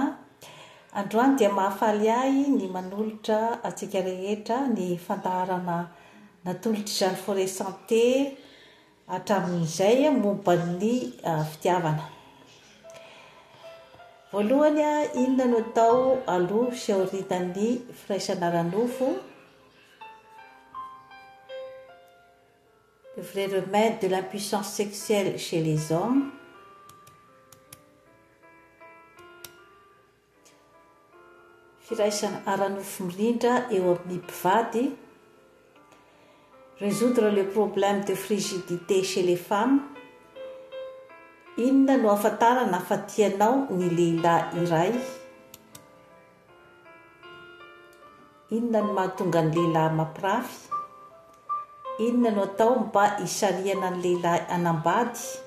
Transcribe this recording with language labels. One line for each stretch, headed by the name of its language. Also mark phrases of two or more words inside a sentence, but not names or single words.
Malagasy: Androany dia mahafaly ahy ny manolotra atsika rehetra ny fandaharana natolotry Jeanne Forest Santé hatramin'izay momba ny fitiavana. Voalohany, inona no atao aloha sy aorianan'ny firaisana ara-nofo?
French: Le vrai remède de l'impuissance sexuelle chez les hommes.
Malagasy: Firaisana ara-nofo mirindra eo amin'ny mpivady.
French: Résoudre le problème de frigidité chez les femmes.
Malagasy: Inona no ahafantarana fa tianao ny lehilahy iray? Inona no mahatonga ny lehilahy mampirafy? Inona no atao mba hisariana ny lehilahy hanambady?